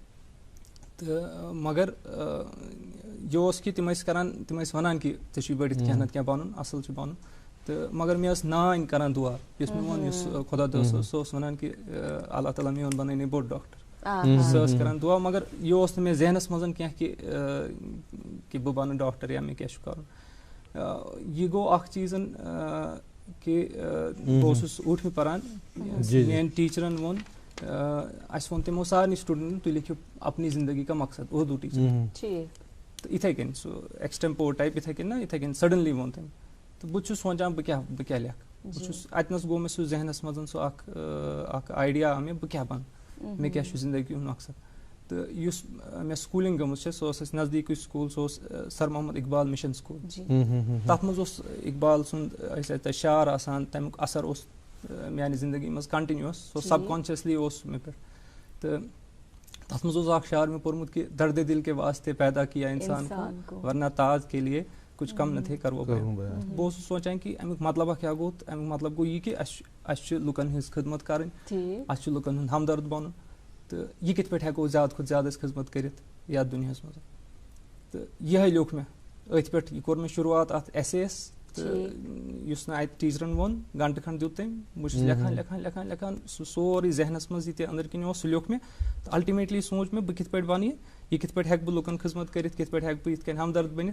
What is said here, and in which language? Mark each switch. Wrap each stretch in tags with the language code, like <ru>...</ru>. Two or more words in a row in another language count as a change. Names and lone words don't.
<ks>تہٕ مگر یہِ اوس کہِ تِم ٲسۍ کران تِم ٲسۍ وَنان کہِ ژےٚ چھُے بٔڑِتھ کینٛہہ نتہٕ کینٛہہ بَنُن اَصٕل چھُ بَنُن تہٕ مگر مےٚ ٲس نانۍ کران دُعا یُس مےٚ ووٚن یُس خۄدا دوست اوس سُہ اوس وَنان کہِ اللہ تعالیٰ میون بَنٲینے بوٚڑ ڈاکٹر سۄ ٲس کران دُعا مگر یہِ اوس نہٕ مےٚ ذہنس منٛز کینٛہہ کہِ بہٕ بَنہٕ ڈاکٹر یا مےٚ کیٛاہ چھُ کَرُن. یہِ گوٚو اکھ چیٖزن کہِ بہٕ اوسُس ٲٹھمہِ پران میٲنۍ ٹیٖچرن ووٚن اَسہِ ووٚن تِمو سارنٕے سٹوٗڈنٹن تُہۍ لیکھِو</ks> <ur>اپنی زندگی کا مقصد</ur> <ks>اردو ٹیٖچر تہٕ یِتھٕے کٔنۍ سُہ</ks> <en>extempore type</en> <ks>یِتھٕے کٔنۍ نہ یِتھٕے کٔنۍ سڈنلی ووٚن تٔمۍ تہٕ بہٕ چھُس سونچان بہٕ کیٛاہ لیکھٕ اتنس گو مےٚ سُہ ذہنس منٛز سُہ اکھ آیڈیا آو مےٚ بہٕ کیٛاہ بنہٕ مےٚ کیٛاہ چھُ زندگی ہُنٛد مقصد. تہٕ یُس مےٚ سکوٗلِنٛگ گٔمٕژ چھےٚ سۄ ٲس اَسہِ نزدیٖکٕے سکوٗل سُہ اوس سر محمد اقبال مِشن سکوٗل. تَتھ منٛز اوس اقبال سُنٛد ٲسۍ تَتہِ شعر آسان تَمیُک اثر اوس میانہِ زندگی منٛز کنٹِنیوٗوَس سُہ سب کانشیسلی اوس مےٚ پٮ۪ٹھ. تہٕ تَتھ منٛز اوس اکھ شعر مےٚ پوٚرمُت کہِ</ks> <ur>درد دل کے واسطے پیدا کیا انسان کو ورنہ تاج کے لیے کچھ کم نہ تھے کرو بیان.</ur> <ks>بہٕ اوسُس سونچان کہِ امیُک مطلبہ کیٛاہ گوٚو تہٕ امیُک مطلب گوٚو یہِ کہِ اَسہِ چھُ لُکن ہٕنٛز خدمت کرٕنۍ اَسہِ چھُ لُکن ہُنٛد ہمدرد بنُن تہٕ یہِ کِتھ پٲٹھۍ ہٮ۪کو زیادٕ کھۄتہٕ زیادٕ أسۍ خدمت کٔرِتھ یتھ دُنیاہس منٛز. تہٕ یِہے لیوٚکھ مےٚ أتھۍ پٮ۪ٹھ یہِ کوٚر مےٚ شروعات اتھ ایسیس تہٕ یُس نہٕ اتہِ ٹیٖچرن ووٚن گنٹہٕ کھنٛڈ دیُت تٔمۍ بہٕ چھُس لیکھان سُہ سورُے ذہنس منٛز یہِ تہِ أنٛدرۍ کِنۍ اوس سُہ لیوٚکھ مےٚ تہٕ الٹِمیٹلی سوٗنٛچ مےٚ بہٕ کِتھ پٲٹھۍ بنہٕ یہِ کِتھ پٲٹھۍ ہٮ۪کہٕ بہٕ لُکن خدمت کٔرِتھ کِتھ پٲٹھۍ ہٮ۪کہٕ بہٕ یِتھ کٔنۍ ہمدرد بٔنِتھ.</ks>